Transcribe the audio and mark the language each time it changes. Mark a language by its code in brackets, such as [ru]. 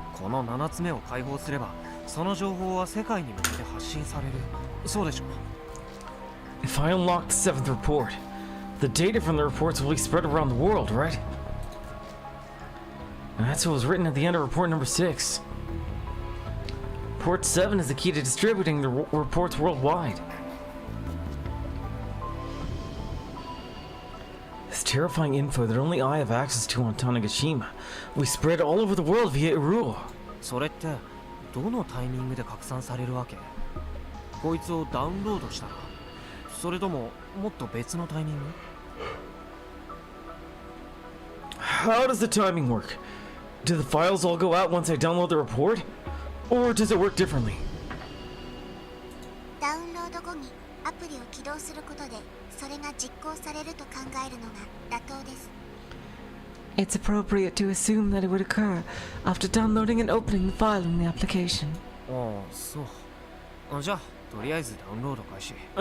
[ja] この7つ目を解放すれば、その情報は世界に向けて発信される。そうでしょう。 [en] If I unlock the 7th report, the data from the reports will be spread around the world, right? And that's what was written at the end of report number 6. Report 7 is the key to distributing the reports worldwide. This terrifying info that only I have access to on Tanegashima will be spread all over the world via Iruo. [ja] それってどのタイミングで拡散されるわけ？こいつをダウンロードしたら、それとももっと別のタイミング？ [en] How does the timing work? Do the files all go out once I download the report? Or does it work differently? [ja] ダウンロード後にアプリを起動することで、それが実行されると考えるのが妥当です。 [en] It's appropriate to assume that it would occur after downloading and opening the file in the application. [ja] ああ、そう。じゃあ、とりあえずダウンロード開始。